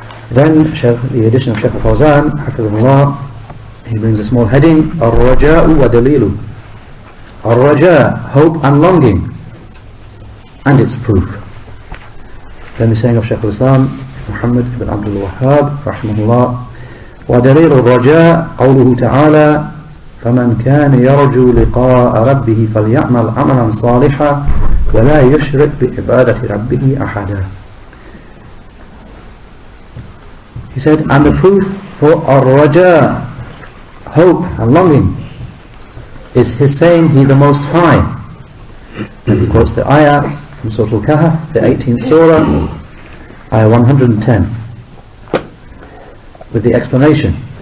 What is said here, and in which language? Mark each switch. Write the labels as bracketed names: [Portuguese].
[English] Then the edition of Sheikh Al-Fawzan, hafidhahullah, he brings a small heading, Ar-Raja'u wa Dalilu. Ar-Raja, hope and longing, and its proof. Then the saying of Shaykh al-Islam Muhammad ibn Abdul Wahhab, rahimahullah, [Arabic] وَدَلِيلُ الرَّجَاءِ قَوْلُهُ تَعَالَى فَمَنْ كَانَ يَرْجُو لِقَاءَ رَبِّهِ فَلْيَعْمَلْ عَمَلًا صَالِحًا وَلَا يُشْرِكْ بِعِبَادَةِ رَبِّهِ أَحَدًا. [English] He said, and the proof for ar-raja, hope and longing, is his saying, He the Most High. And he quotes the ayah from Surah Al-Kahf, the 18th surah, ayah 110, with the explanation.